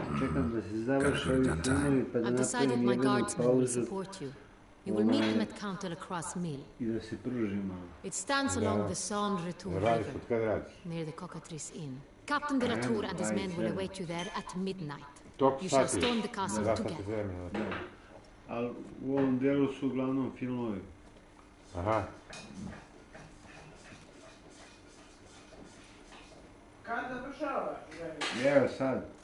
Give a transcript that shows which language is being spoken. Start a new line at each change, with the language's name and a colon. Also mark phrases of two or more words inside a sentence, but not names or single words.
English: I've decided my guardsmen will support you. You will meet them at Count de la Croix Mill. It stands along the Saône-Retour River, near the Cockatrice Inn. Captain de la Tour and his men will await you there at midnight. You shall storm the castle together.
Serbian: Ali u ovom delu su uglavnom filmovi. Aha. Kad završavaš? Evo sad.